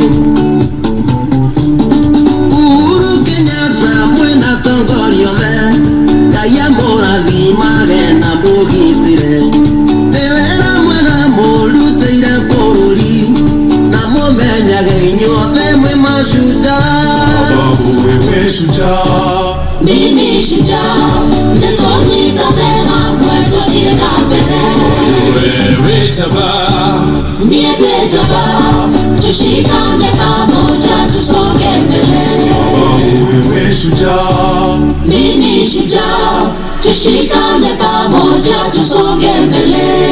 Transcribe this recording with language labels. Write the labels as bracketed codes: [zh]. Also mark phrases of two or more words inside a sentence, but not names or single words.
[ki] Uhuru Kenyatta mwĩna tongoria othe Ngai amũrathimage na mũgitĩre nĩ wĩra mwega mũrutĩire bũrũri na mũmenyage inyuothe mwĩ [sw] Mashujaa Nini shujaa [ki] nĩtũnyitane hamwe tũthiĩ na mbere [sw] wewe jaba [ki] niĩ ndĩ [sw] jaba tushikane pamoja tusonge mbele wewe shujaa Nini shujaa tushikane pamoja tusonge mbele